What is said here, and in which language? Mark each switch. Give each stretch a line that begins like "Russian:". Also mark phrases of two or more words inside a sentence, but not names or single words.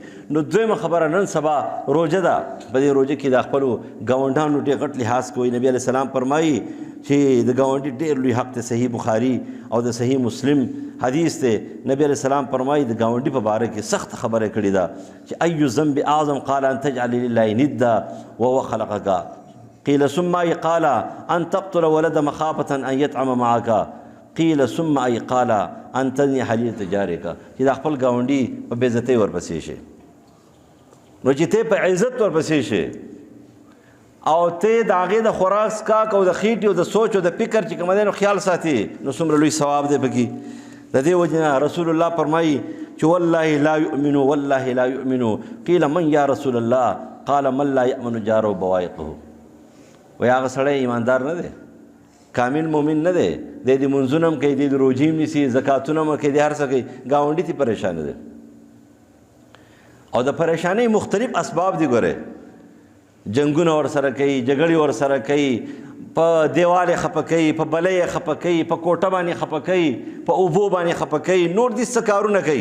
Pashto: نو دویمه خبره، نن سبا روژه ده، په دې روژه کې د خپلو ګاونډیانو ډېر غټ لحاظ کوي. نبی
Arabic: علیه السلام
Pashto: فرمایي چې د ګاونډي ډېر لوی حق دی. صحیح بخاري او د صحیح مسلم حدیث دی. نبی علیه السلام فرمایي د ګاونډي په باره کې سخت خبره کړې ده چې
Arabic: ای ذنب اعظم قال ان تجعل لله ندا وهو خلقك قیل ثم ای قال ان تقتل ولد مخافة ان یطعم معك قیل ثم ای قال ان تنی حلیة جارک.
Pashto: چې د خپل ګاونډي په بې عزتۍ ورپسې شي، نو چې ته په عزت ورپسې شي او ته د هغې د خوراک څښاک او د خېټې او د سوچ او د فکر چې کوم دی نو خیال ساتي، نو څومره لوی ثواب دی پکې. د دې وجې نه رسول الله فرمایي چې
Arabic: والله لا یؤمنو والله لا یؤمنو. قیل من یا رسول الله؟ قال من لا یأمن جاره بوایقه.
Pashto: وایي هغه سړی ایماندار نه دی، کامل مؤمن نه دی، دی د منځونه هم کوي، دی د روژې هم نیسي، زکاتونه هم کوي، دی هر څه کوي، ګاونډي ته پریشانه دی. او د پریشانۍ مختلف اسباب دي. ګورې جنګونه ورسره کوي، جګړې ورسره کوي، په دیوال یې خفه کوي، په بله یې خفه کوي، په کوټه باندې خفه کوي، په اوبو باندې خفه کوي، نور دې څه کارونه کوي.